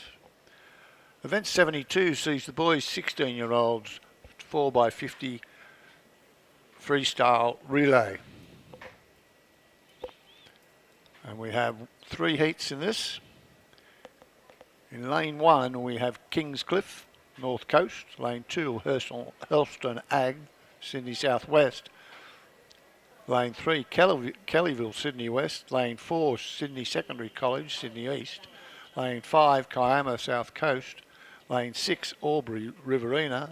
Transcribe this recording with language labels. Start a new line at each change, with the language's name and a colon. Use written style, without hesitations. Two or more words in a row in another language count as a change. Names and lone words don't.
English: Event 72 sees the boys 16-year-olds 4x50 freestyle relay. And we have 3 heats in this. In lane 1 we have Kingscliff, North Coast. Lane 2, Hurlstone Ag, Sydney Southwest. Lane 3, Kellyville, Sydney West. Lane 4, Sydney Secondary College, Sydney East. Lane 5, Kiama, South Coast. Lane 6, Albury, Riverina.